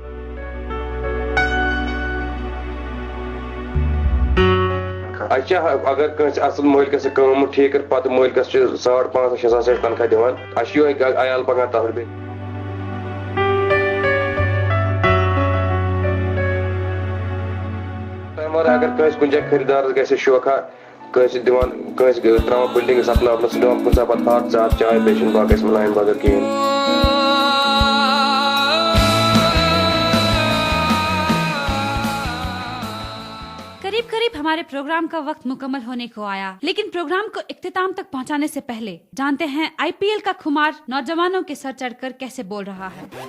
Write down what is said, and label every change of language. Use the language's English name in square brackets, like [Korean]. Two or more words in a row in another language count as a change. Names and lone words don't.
[Kashmiri] اَسہِ چھِ اگر کٲنٛسہِ اصل مٲلکس کٲم ٹھیٖک کٔر پتہٕ مٲلکس چھِ 5,500-6,000 رۄپیہِ تنخواہ دِوان اَسہِ چھُ یِہوے عیال پکان تتھ بیٚیہِ تمہِ ورٲے اگر کٲنٛسہِ کُنہِ جایہِ خٔریٖدارس گژھِ شوقا کٲنٛسہِ دِوان کٲنٛسہِ تراوان بِلڈِنٛگ سپناونس سُہ دِوان کُنہِ ساتہٕ پتہٕ ہتھ 2 ہتھ چاے بیٚیہِ چھُنہٕ باقٕے مِلاین بغٲر کِہیٖنۍ [Urdu] قریب قریب ہمارے پروگرام کا وقت مکمل ہونے کو آیا، لیکن پروگرام کو اختتام تک پہنچانے سے پہلے جانتے ہیں آئی پی ایل کا خمار نوجوانوں کے سر چڑھ کر کیسے بول رہا ہے.